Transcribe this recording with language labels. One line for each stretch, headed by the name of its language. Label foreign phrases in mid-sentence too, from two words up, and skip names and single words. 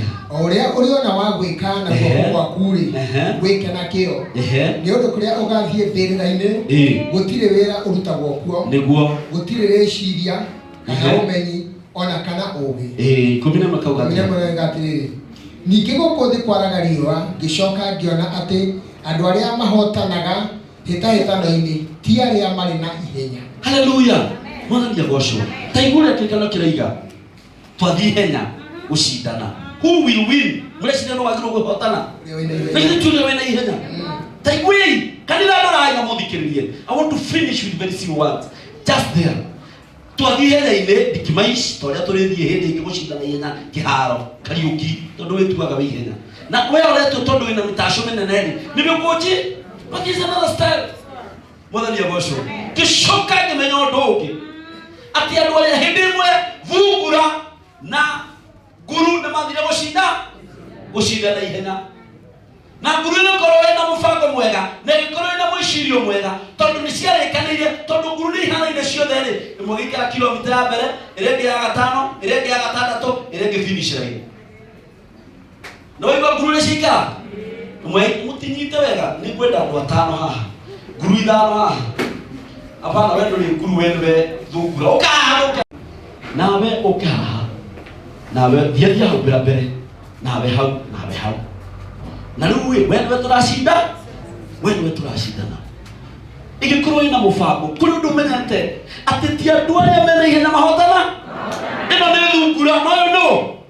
Kikuyu: o ũrĩa ũrĩona wa gwĩka na guoko gwaku-rĩ gwĩke na kĩo nĩ ũndũ kũrĩa ũgathiĩ mbĩrĩra-inĩ gũtirĩ wĩra ũrutagwo kuo nĩguo gũtirĩ rĩciria kana ũmenyi ona kana ũũgĩ 10 ũkauga atĩrĩrĩ ningĩ gũkũ thĩ kwaraga riũa ngĩcoka ngĩona atĩ andũ arĩa mahotanaga hĩtahĩtano-inĩ ti arĩa marĩ na ihenya. Haleluya. Mwathani agocwo. Ta igũrũ kĩrĩkanĩro kĩraiga twathiĩ ihenya gũcindana.
English: Who will win?
Kikuyu: Mũrecindana wagĩrĩirwo kũhotana. Nĩ tuge wena ihenya. Ta igũrũ kanitha ndũraiga mũthikĩrĩrie.
English: I want to finish with very few words. Just there.
Kikuyu: Twathiĩ ihenya-inĩ ndikimaici torĩa tũrĩthiĩ hĩndĩ ĩngĩ gũcindana ihenya kĩharo Kariũki tondũ wĩtuaga wĩ ihenya na wewe ũretwo tondũ wĩna mĩtaco mĩnene-rĩ nĩmĩkũnji.
English: But is another style.
Kikuyu: Mwathani agocwo. Gĩcoka ngĩmenya ũndũ ũngĩ atĩ andũ arĩa hĩndĩ ĩmwe thungura na nguru nĩmathire gũcindana ihenya na nguru ĩgĩkorwo ĩna mũbango mwega na ĩgĩkorwo ĩna mwĩcirio mwega tondũ nĩciarĩkanĩire tondũ nguru nĩihanaine ciothe-rĩ ĩmwe gĩikara kilomita ya mbere ĩrĩa ĩngĩ ya 5 ĩrĩa ĩngĩ ya 6 ĩrĩa ĩngĩ
English: finish line
Kikuyu: no waigua nguru nĩciikara mũtinyite wega nĩ ngwenda andũ 5 haha nguru 5 haha apana wendo ni nguru wenwe thungura nawe ũkaha nawe thiathia hau mbere nawe hau na rĩu wenwe tũracindana ĩgĩkorwo ĩna mũbango kũrĩ ũndũ ũmenyete atĩ ti andũ arĩa mena ihenya mahotana ĩno nĩ thungura no ũyũ